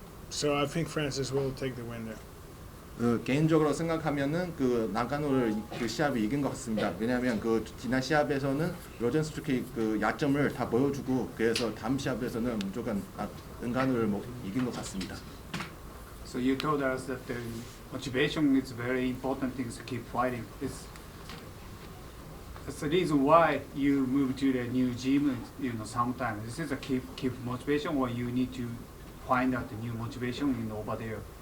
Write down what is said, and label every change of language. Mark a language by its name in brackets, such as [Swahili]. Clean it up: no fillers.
[English] So I think Francis will take the win there. [Korean] 그 개인적으로 생각하면은 그 나가노를 그 시합이 이긴 것 같습니다. 왜냐하면 그 지난 시합에서는 로젠스트루크의 그 약점을 다 보여주고 그래서 다음 시합에서는 무조건 나가노를 이긴 것 같습니다. [English] So you told us that the motivation is very important thing to keep fighting. That's the reason why you move to the new gym. You know, sometimes this is a keep motivation, or you need to find out the new motivation in over there.